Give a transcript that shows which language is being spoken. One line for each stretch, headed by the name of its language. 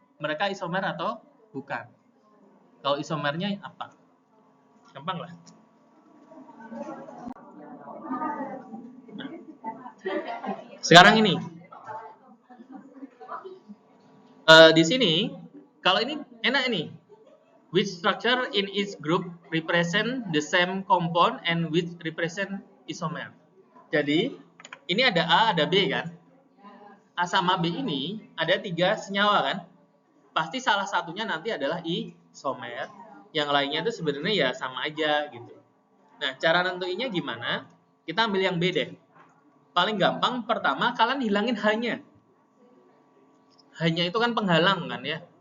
Indonesian: Mereka isomer atau bukan. Kalau isomernya apa? Gampang lah. Nah, sekarang ini. Di sini, kalau ini enak ini.
English: Which structure in each group represent the same compound and which represent isomer.
Indonesian: Jadi, ini ada A, ada B kan? A sama B ini ada 3 senyawa kan? Pasti salah satunya nanti adalah isomer. Yang lainnya itu sebenarnya ya sama aja gitu. Nah, cara nentuinnya gimana? Kita ambil yang B deh. Paling gampang pertama kalian hilangin H-nya. H-nya itu kan penghalang kan ya.